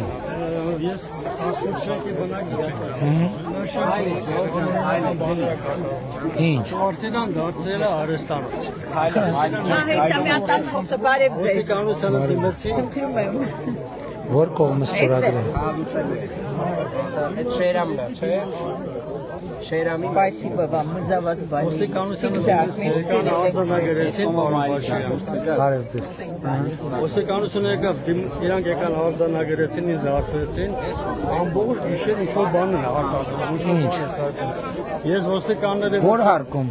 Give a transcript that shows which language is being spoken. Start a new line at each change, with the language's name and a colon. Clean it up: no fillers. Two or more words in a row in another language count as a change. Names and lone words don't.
Armenian: Ես ասոցիացիայի բնակիչ Ինչ։ Արսենան դարձել է արհեստանոց։ Ոստիկանությանը դիմեցի։ Որ կողմը ստորագրել։ Այդ շերամն է, չէ՞։ Շերամի
Russian: Спасибо вам, мы за вас болеем.
Armenian: Ոստիկանությունը արձանագրեցին պարոն Փաշինյան։ Բարև ձեզ։ Ոստիկանությունը եկավ, իրանք եկան արձանագրեցին, ինձ հարցրեցին, ամբողջ գիշեր ինչ-որ բան են հարկադրում։ Ես ոստիկանները Որ հարկում։